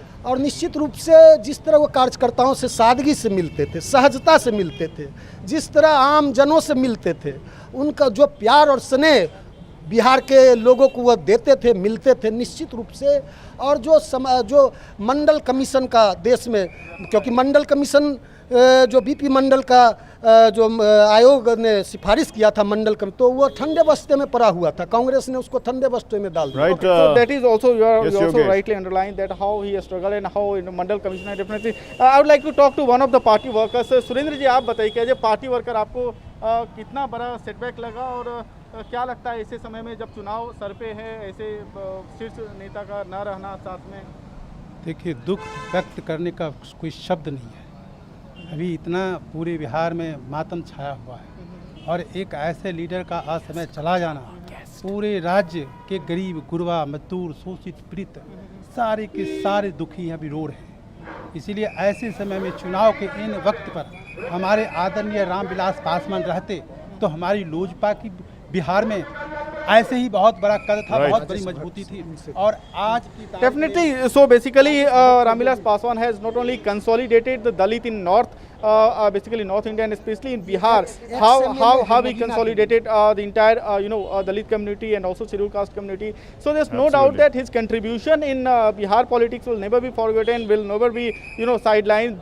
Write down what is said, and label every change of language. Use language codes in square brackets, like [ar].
[hi] और निश्चित रूप से जिस तरह वो कार्यकर्ताओं से सादगी से मिलते थे, सहजता से मिलते थे, जिस तरह आम जनों से मिलते थे, उनका जो प्यार और स्नेह बिहार के लोगों को वह देते थे, मिलते थे, निश्चित रूप से। और जो मंडल कमीशन का देश में, क्योंकि मंडल कमीशन जो बीपी मंडल का जो आयोग ने सिफारिश किया था मंडल कमीशन, तो वो ठंडे बस्ते में पड़ा हुआ था, कांग्रेस ने उसको ठंडे बस्ते में डाल दिया। [en] Right, So that is also you yes, also Yogesh. rightly underlined that how he has struggled and how in Mandal Commission has definitely. I would like to talk to one of the party workers. [hi] Surendra जी, आप बताइए कि [en] as a party worker [hi] आपको कितना बड़ा setback लगा और क्या लगता है ऐसे समय में जब चुनाव सर पे है, ऐसे शीर्ष नेता का न रहना साथ में? देखिए, दुख व्यक्त करने का कोई शब्द नहीं है। अभी इतना पूरे बिहार में मातम छाया हुआ है, और एक ऐसे लीडर का असमय चला जाना, पूरे राज्य के गरीब, गुरबा, मजदूर, शोषित, पीड़ित सारे के सारे दुखी अभी रो रहे हैं। इसीलिए ऐसे समय में, चुनाव के इन वक्त पर हमारे आदरणीय रामविलास पासवान रहते तो हमारी लोजपा की बिहार में ऐसे ही बहुत बड़ा कद था, बहुत बड़ी मजबूती थी। और आज [en] Definitely. So basically, Ramvilas Paswan has not only consolidated the Dalit in North, basically North India and especially in Bihar. How he consolidated the entire Dalit community and also scheduled caste community. So there's no doubt that his contribution in Bihar politics will never be forgotten, will never be sidelined.